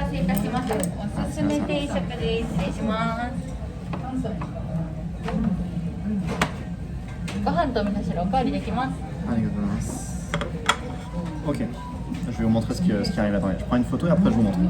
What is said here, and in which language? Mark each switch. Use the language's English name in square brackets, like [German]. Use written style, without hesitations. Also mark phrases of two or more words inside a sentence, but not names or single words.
[Japanese] お待たせいたします。おすすめ定食です。失礼します。ご飯と味噌汁おかわりできます。 [French] Ok, je vais vous montrer ce qui arrive. Attendez, je prends une photo et après je vous montre.